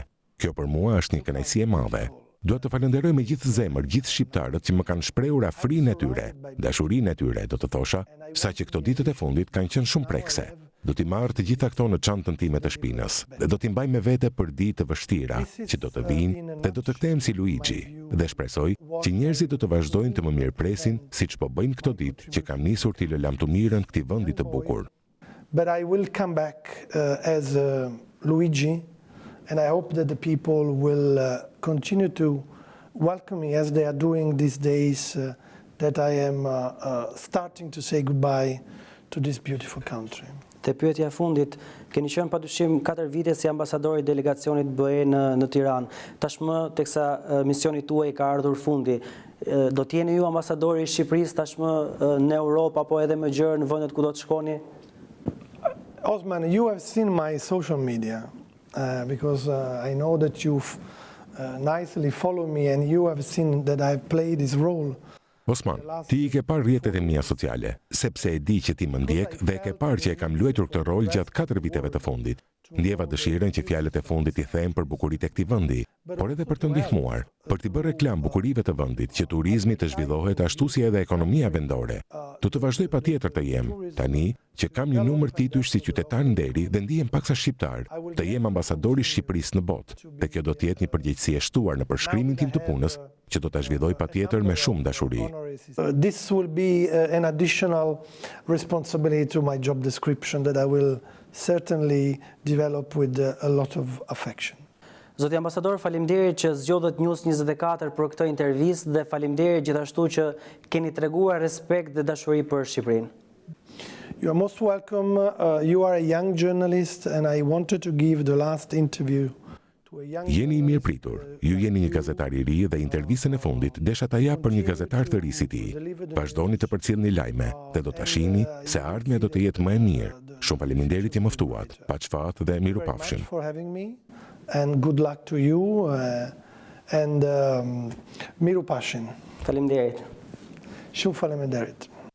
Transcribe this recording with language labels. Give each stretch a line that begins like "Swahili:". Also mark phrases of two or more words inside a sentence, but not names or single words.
Albanian: Kjo për mua është një kënaqësi e madhe. Dua të falenderoj me gjithë zemër gjithë shqiptarët që më kanë shprehur afrinë e tyre, dashurinë e tyre, do të thosha, saqë këto ditët e fundit kanë qenë shumë prekse. Do t'i marr të gjitha këto në çantën time të shpinës dhe do t'i mbaj me vete për ditë të vështira që do të vinë dhe do të kthehem si Luigi dhe shpresoj që njerëzit do të vazhdojnë të më mirëpresin siç po bëjnë këto ditë që kam nisur t'i lë lamtumirën këtij vendi të bukur.
English: But I will come back as Luigi, and I hope that the people will continue to welcome me as they are doing these days that I am starting to say goodbye to this beautiful country.
Albanian: Te pyetja e fundit, keni qenë padyshim 4 vite si ambasador i delegacionit BE në Tiranë. Tashmë teksa misioni tuaj ka ardhur fundi, do të jeni ju ambasadori i Shqipërisë tashmë në Europë apo edhe më gjerë në vendet ku do të shkoni?
English: Osman, you have seen my social media because I know that you've nicely followed me and you have seen that I've played this role.
Albanian: Osman, ti I ke parë rrjetet e mia sociale, sepse e di që ti më ndjek dhe e ke parë që e kam luajtur këtë rol gjatë 4 viteve të fundit. Ndjeva dëshirën që fjalët e fundit I them për bukuritë e këtij vendi, por edhe për të ndihmuar, për t'i bërë reklam bukurive të vendit, që turizmi të zhvillohet ashtu si edhe ekonomia vendore. Do të vazhdoj patjetër të jem, tani që kam një numër titush si qytetar nderi dhe ndihem paksa shqiptar, të jem ambasadori I Shqipërisë në botë, dhe kjo do të jetë një përgjegjësi e shtuar në përshkrimin tim të punës, që do ta zhvilloj patjetër me shumë dashuri.
English: This will be an additional responsibility to my job description that I will certainly develop with a lot of affection.
Albanian: Zoti ambasador, faleminderit që zgjodhët News 24 për këtë intervistë dhe faleminderit gjithashtu që keni treguar respekt dhe dashuri për Shqipërinë.
English: You are most welcome. You are a young journalist and I wanted to give the last interview to a young
Albanian: Jeni i mirë pritur, ju jeni një gazetar i ri dhe intervistën e fundit desha ta jap për një gazetar të ri si ti. Vazhdoni të përcjellni lajme dhe do ta shihni se ardhmja do të jetë më e mirë. Shumë faleminderit që më ftuat. Paçfat dhe mirupafshim.
English: for having me and good luck to you and
Albanian: miru pashin. Faleminderit. Shumë faleminderit.